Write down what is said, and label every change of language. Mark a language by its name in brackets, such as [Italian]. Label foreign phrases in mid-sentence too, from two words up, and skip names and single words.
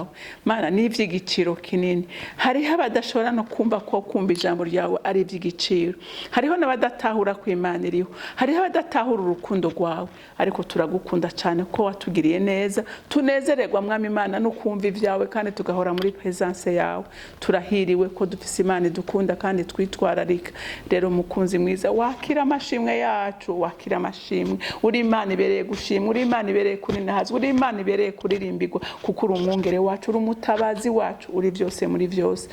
[Rundi] Mana ni ivy'igiciro kinini. Hariho abadashobora no kumva ko kumva ijambo ryawe ari ivy'igiciro. Hariho n'abadatahura ku Imana iriho. Hariho abadatahura urukundo rwawe, ariko turagukunda cyane ko watugiriye neza. Tunezererwa Mwami Imana no kumva ivyawe kandi tugahora muri presence yawe. Turahiriwe ko dufise Imana idukunda kandi twitwararika. Rero mukunzi mwiza, wakira amashimwe yacu, wakira amashimwe. Uri Imana ibereye gushimwa, uri Imana ibereye kurinahazwa, uri Imana ibereye kuririmbirwa kuko uri umwungere wacu, uri umutabazi wacu, uri byose muri byose.